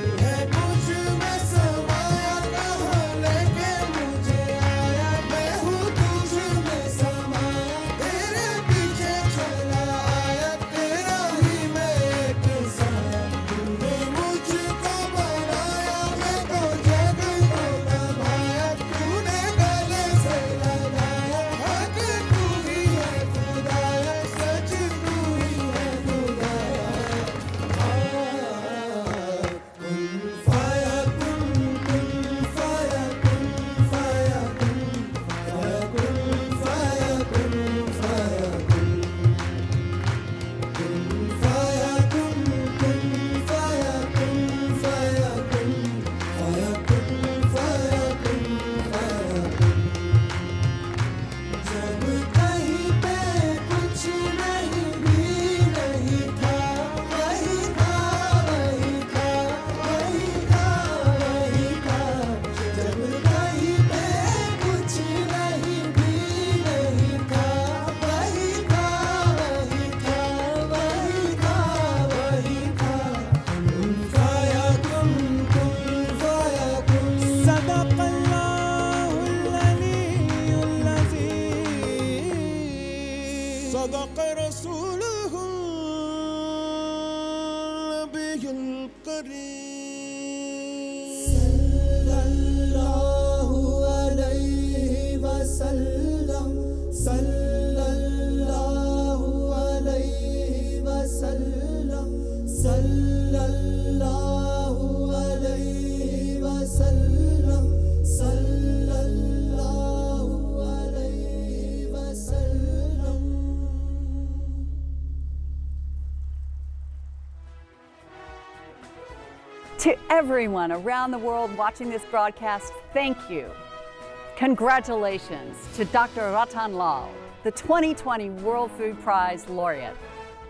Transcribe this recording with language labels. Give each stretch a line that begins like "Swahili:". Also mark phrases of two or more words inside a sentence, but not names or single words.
Hindi: है मुझ में समाया कहाँ लेके मुझे आया मैं हूँ तुझ में समाया तेरे पीछे चला आया तेरा ही मैं एक साया तूने मुझको बनाया मैं तो जग को नभाया तूने गले से लगाया हक तू ही है खुदाया सच तू ही है खुदाया
Arabic: كن فيكون كن فيكون كن فيكون كن فيكون كن فيكون كن فيكون كن فيكون كن فيكون كن فيكون كن فيكون كن فيكون كن فيكون
Hindi: जब कहीं पे कुछ नहीं भी नहीं था वही था वही था वही था वही था जब कहीं पे कुछ नहीं भी नहीं था वही था वही था वही था वही था
Arabic: كن فيكون كن فيكون كن صدق الله العلي العزيز صدق رسوله النبي الكريم صلى الله عليه وسلم صلى الله عليه وسلم صلى الله عليه وسلم صلى الله عليه وسلم
English: To everyone around the world watching this broadcast, thank you. Congratulations to Dr. Rattan Lal, the 2020 World Food Prize laureate.